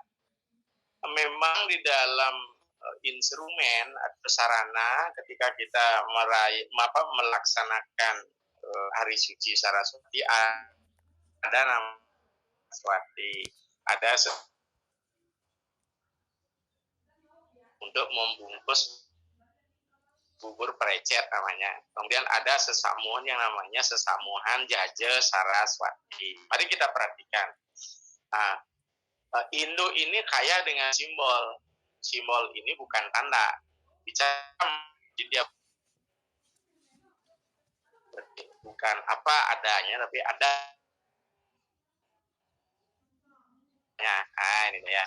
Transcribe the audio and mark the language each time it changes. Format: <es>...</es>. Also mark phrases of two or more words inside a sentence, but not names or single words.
<id>Memang di dalam instrumen atau sarana ketika kita melaksanakan Hari Suci Saraswati, ada nama Saraswati, ada untuk membungkus bubur precet namanya. Kemudian ada sesamuan yang namanya sesamuan jaja Saraswati. Mari kita perhatikan. Nah, Indo ini kaya dengan simbol. Simbol ini bukan tanda. Bicara dia bukan apa adanya, tapi ada. Nah, ini ya.</id>